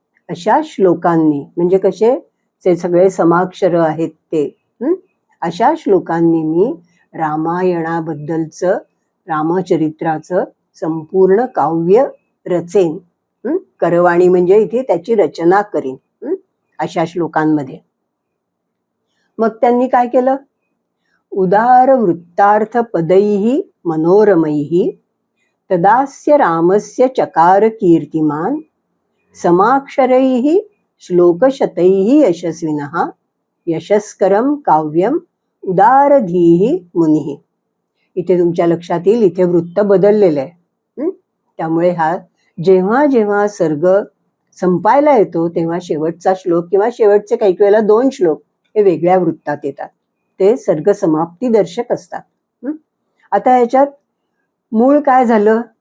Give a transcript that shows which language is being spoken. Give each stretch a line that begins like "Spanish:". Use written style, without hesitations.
Marathi: अशा श्लोकांनी म्हणजे कसे ते सगळे समाक्षर आहेत ते, अशा श्लोकांनी मी रामायणाबद्दलचं, रामचरित्राचं संपूर्ण काव्य रचेन. करवाणी म्हणजे इथे त्याची रचना करीन अशा श्लोकांमध्ये. मग त्यांनी काय केलं?
Sanskrit: उदार वृत्तार्थ पदैः मनोरमैः तदास्य रामस्य चकार कीर्तिमान समाक्षरैः श्लोकशतैः यशस्विनः यशस्करं काव्यम उदारधीः मुनिः.
Marathi: इथे तुमच्या लक्षात येईल, इथे वृत्त बदललेलं आहे. त्यामुळे हा जेव्हा जेव्हा सर्ग संपायला येतो तेव्हा शेवटचा श्लोक किंवा शेवटचे काही वेळेला 2 श्लोक हे वेगळ्या वृत्तात येतात. ते सर्ग समाप्ती दर्शक असतात. आता याच्यात मूळ काय झालं?